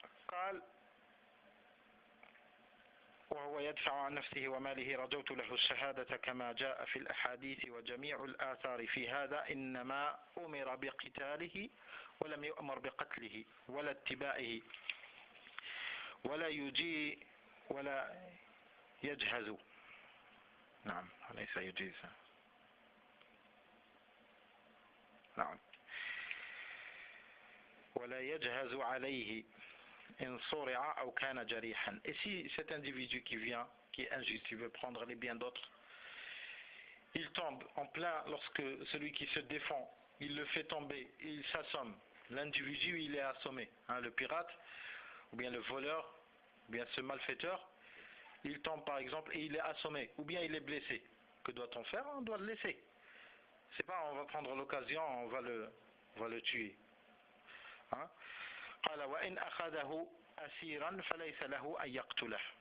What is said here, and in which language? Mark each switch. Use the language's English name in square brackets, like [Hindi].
[Arabic] قال وهو يدفع عن نفسه وماله رجوت له الشهادة كما جاء في الأحاديث وجميع الآثار في هذا إنما أمر بقتاله ولم يؤمر بقتله ولا اتباعه ولا يجي ولا يجهز. نعم ليس يجيز. نعم ولا يجهز عليه إن صرع أو كان جريحا. [French] Et si cet individu qui vient, qui est injuste, il veut prendre les biens d'autres, il tombe en plein lorsque celui qui se défend, il le fait tomber, il s'assomme. L'individu, il est assommé. Le pirate, ou bien le voleur, ou bien ce malfaiteur, il tombe par exemple et il est assommé, ou bien il est blessé. Que doit-on faire? On doit le laisser. C'est pas on va prendre l'occasion, on va le tuer. [Arabic] قال وإن أخذه أسيرا فليس له أن يقتله.